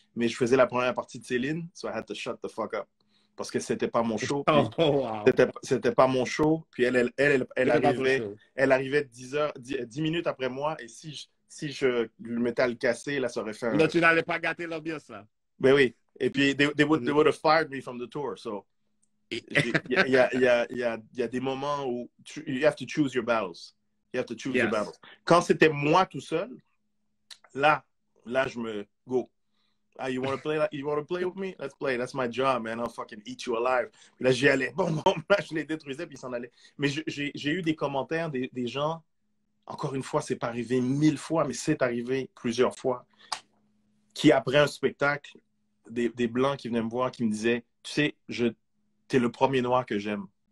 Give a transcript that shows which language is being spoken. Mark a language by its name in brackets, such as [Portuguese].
[French] Mais je faisais la première partie de Céline, [English] so I had to shut the fuck up. [French] Parce que c'était pas mon show. C'était pas mon show. Puis elle arrivait 10 minutes après moi. Et si je lui mettais à le casser, là, ça aurait fait un... Là, tu n'allais pas gâter l'ambiance, là. Ben oui. Et puis, [English] they would have fired me from the tour. So, [French] il y a des moments où [English] you have to choose your battles. You have to choose your battles. [French] Quand c'était moi tout seul, là, je me go. [English] You want to play? You want to play with me? Let's play. That's my job, man. I'll fucking eat you alive. [French] Puis là, j'y allais. Bon, là, je les détruisais, puis ils s'en allaient. Mais j'ai eu des commentaires des gens. Encore une fois, c'est pas arrivé 1000 fois, mais c'est arrivé plusieurs fois. Qui, après un spectacle, des Blancs qui venaient me voir, qui me disaient, tu sais, t'es le premier Noir que j'aime.